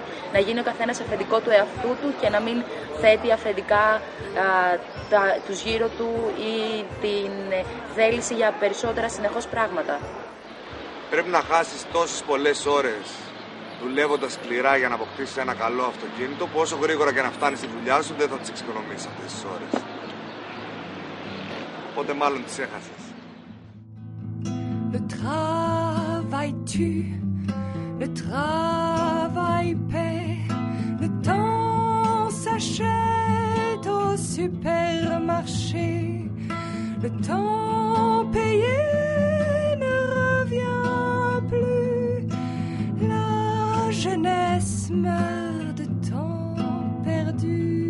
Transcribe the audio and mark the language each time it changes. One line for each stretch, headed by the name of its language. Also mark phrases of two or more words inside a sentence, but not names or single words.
Greek: Να γίνει ο καθένας αφεντικό του εαυτού του και να μην θέτει αφεντικά τους γύρω του ή την θέληση για περισσότερα συνεχώς πράγματα. Πρέπει να χάσεις τόσες πολλές ώρες δουλεύοντας σκληρά για να αποκτήσεις ένα καλό αυτοκίνητο, που όσο γρήγορα και να φτάνεις στη δουλειά σου δεν θα τις εξοικονομήσεις αυτές τις ώρες. Οπότε μάλλον τις έχασες.
French: Le travail tue, le travail paie, le temps s'achète au supermarché, le temps payé ne revient plus, la jeunesse meurt de temps perdu.